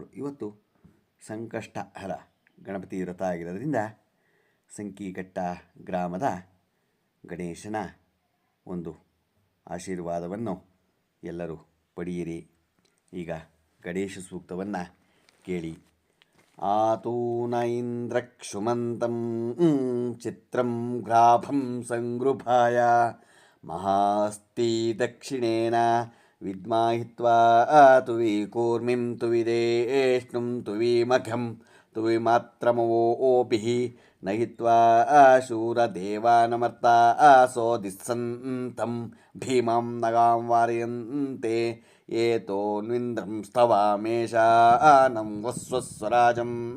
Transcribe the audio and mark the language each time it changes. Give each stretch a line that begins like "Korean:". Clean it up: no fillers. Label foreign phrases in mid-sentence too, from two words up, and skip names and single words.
Kannada: ಇವತ್ತು ಸಂಕಷ್ಟಹರ ಗಣಪತಿ ವ್ರತ ಆಗಿರೋದ್ರಿಂದ ಸಂಕೀಘಟ್ಟ ಗ್ರಾಮದ ಗಣೇಶನ ಒಂದು ಆಶೀರ್ವಾದವನ್ನು ಎಲ್ಲರೂ ಪಡೆಯಿರಿ. ಈಗ ಗಣೇಶ ಸೂಕ್ತವನ್ನು ಕೇಳಿ.
Sanskrit: ಆತೂನ ಇಂದ್ರಕ್ಷುಮಂತಂ ಚಿತ್ರಂ ಗ್ರಾಭಂ ಸಂಗೃಭಾಯ ಮಹಾಸ್ತಿ ದಕ್ಷಿಣೇನ ವಿದ್ಮಾಹಿತ್ವಾ ತುವಿ ಕೂರ್ಮಿಂ ತುವಿದೇಷ್ಣುಂ ತುವಿಮಘಂ ತುವಿಮಾತ್ರಮವೋಭಿಃ ನಹಿತ್ವಾ ಶೂರದೇವಾನಮರ್ತಾ ಸೋದಿಸ್ಸಂತಂ ಭೀಮಾಂ ನಗಾಂ ವಾರಯಂತೆ ಏತೋನ್ವಿಂದ್ರಂ ಸ್ತವಾಮೇಷಾನಂ ವಸ್ವಸ್ವರಾಜಂ